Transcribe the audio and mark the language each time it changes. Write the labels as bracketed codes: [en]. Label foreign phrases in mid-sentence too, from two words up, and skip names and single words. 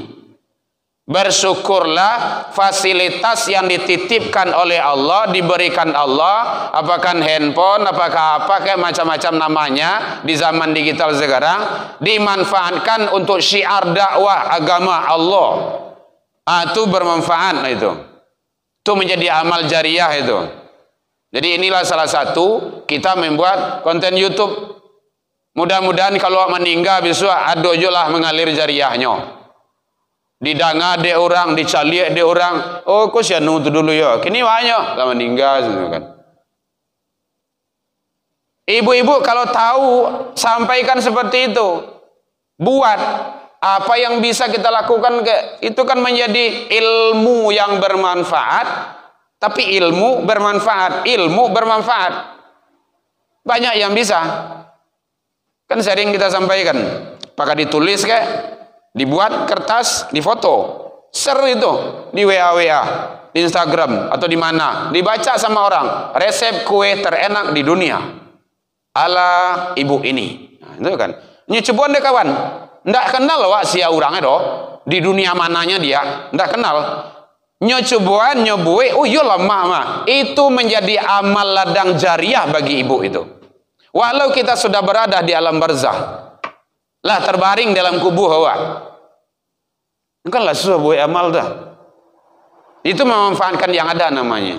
[id] Bersyukurlah fasilitas yang dititipkan oleh Allah, diberikan Allah, apakah handphone, apakah apa kayak macam-macam namanya di zaman digital sekarang, dimanfaatkan untuk syiar dakwah agama Allah. Itu bermanfaat itu. Itu menjadi amal jariah itu. Jadi inilah salah satu kita membuat konten YouTube. Mudah-mudahan kalau meninggal besok ada lah mengalir jariahnya. [min] Didanga de orang, dicaliak de orang. Oh, kok sianu tu dulu ya. Kini banyak lah meninggal kan. [id] Ibu-ibu kalau tahu sampaikan seperti itu. Buat apa yang bisa kita lakukan, itu kan menjadi ilmu yang bermanfaat. Tapi ilmu bermanfaat, banyak yang bisa. Kan sering kita sampaikan. Apakah ditulis kayak, dibuat kertas, difoto, share itu di WA, di Instagram atau di mana, dibaca sama orang. Resep kue terenak di dunia ala ibu ini. Itu kan. [min] Nyocoban deh kawan. Ndak kenal wak sia orangnya doh. Di dunia mananya dia, ndak kenal. Nyocoban, nyobue, oh iya lama mah. [id] Itu menjadi amal ladang jariah bagi ibu itu. Walau kita sudah berada di alam barzah. Lah terbaring dalam kubur hawa. Kan lah susah buat amal dah. Itu memanfaatkan yang ada namanya.